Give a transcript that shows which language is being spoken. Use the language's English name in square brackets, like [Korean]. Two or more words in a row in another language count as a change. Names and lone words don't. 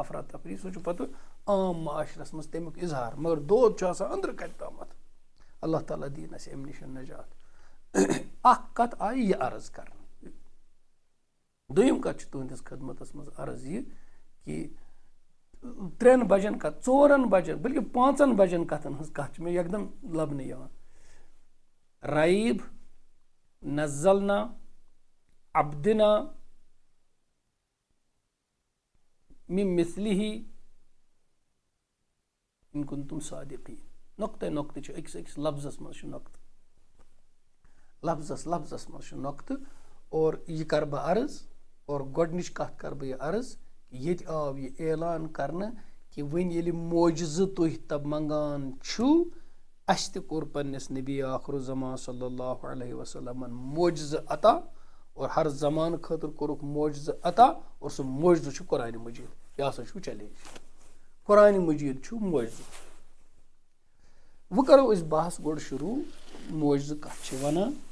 [Kashmiri] افراتفری سُہ چھُ پتہٕ عام معاشرس منٛز تمیُک اظہار مگر دود چھُ آسان أنٛدرٕ کَتہِ تامتھ اللہ تعالیٰ دِیِن اَسہِ اَمہِ نِش نجات اکھ کتھ آیہِ یہِ عرض کرنہٕ دوٚیِم کتھ چھِ تُہنٛدِس خدمتس منٛز عرض یہِ کہِ 3 بجن کتھ 4 بجن بلکہِ 5 بجن کتھن ہٕنٛز کتھ چھِ مےٚ یکدم لبنہٕ یِوان [Arabic] رایب نزلنا عبدنا من مثله ان كنتم صادقین [Kashmiri] نۄقطہٕ چھُ أکِس لفظس منٛز چھُ نۄقطہٕ لفظس منٛز چھُ نۄقطہٕ اور یہِ کرٕ بہٕ عرض اور گۄڈنِچ کتھ کرٕ بہٕ یہِ عرض ییٚتہِ آو یہِ اعلان کرنہٕ کہِ وۄنۍ ییٚلہِ معجزٕ تُہۍ منٛگان چھُو اَسہِ تہِ کوٚر پننِس نبی آخر الزمان [Arabic] صلی اللہ علیہ وسلمن [Kashmiri] معجزٕ عطا اور ہر زمانہٕ خٲطرٕ کوٚرُکھ معجزٕ عطا اور سُہ معجزٕ چھُ قرآنِ مجیٖد یہِ ہسا چھُ چیلینج قرآنِ مجیٖد چھُ معجزٕ وۄنۍ کرو أسۍ بحث گۄڈٕ شروٗع معجزٕ کتھ چھِ ونان